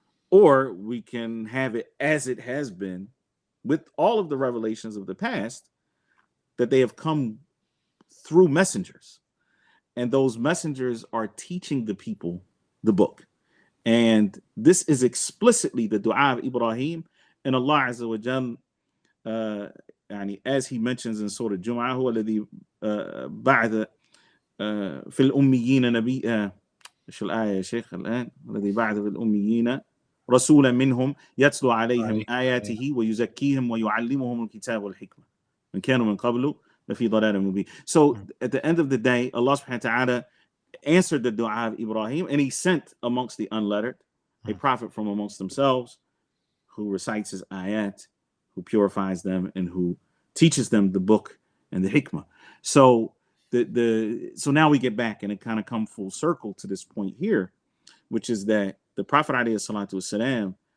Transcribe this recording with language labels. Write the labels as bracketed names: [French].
[English] Or we can have it as it has been with all of the revelations of the past, that they have come through messengers. And those messengers are teaching the people the book. And this is explicitly the dua of Ibrahim. And Allah Azza wa Jal, as he mentions in Surah Jum'ah, [Arabic] هو الذي بعث في الأميين نبي شو الآية يا شيخ الآن الذي بعث في الأميين رسولا منهم يتلو عليهم آياته ويزكيهم ويعلمهم الكتاب والحكمة من كانوا من قبل لفي ضلال مبين. [English] So at the end of the day, Allah subhanahu wa ta'ala answered the dua of Ibrahim, and he sent amongst the unlettered a prophet from amongst themselves who recites his ayat, who purifies them, and who teaches them the book and the hikmah. So so now we get back and it kind of come full circle to this point here, which is that the Prophet alayhi salatu wasalam,